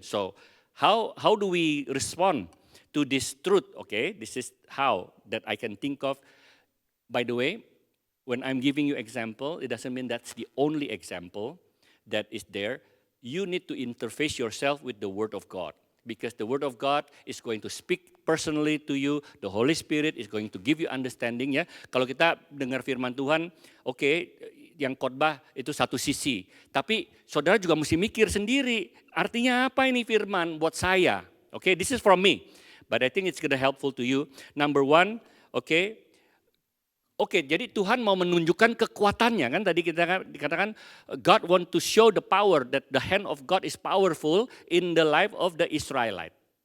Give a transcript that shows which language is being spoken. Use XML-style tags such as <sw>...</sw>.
<en>So how do we respond to this truth? Okay, this is how that I can think of. By the way, when I'm giving you example, it doesn't mean that's the only example that is there. You need to interface yourself with the Word of God. Because the Word of God is going to speak personally to you. The Holy Spirit is going to give you understanding ya.</en> <id>Kalau kita dengar firman Tuhan, oke, yang khotbah itu satu sisi. Tapi saudara juga mesti mikir sendiri. Artinya apa ini firman buat saya?</id> <en>Oke, this is from me. But I think it's gonna helpful to you. Number one, Oke,</en> <id>jadi Tuhan mau menunjukkan kekuatannya kan tadi kita dikatakan</id> <en>God want to show the power that the hand of God is powerful in the life of the Israelite.</en>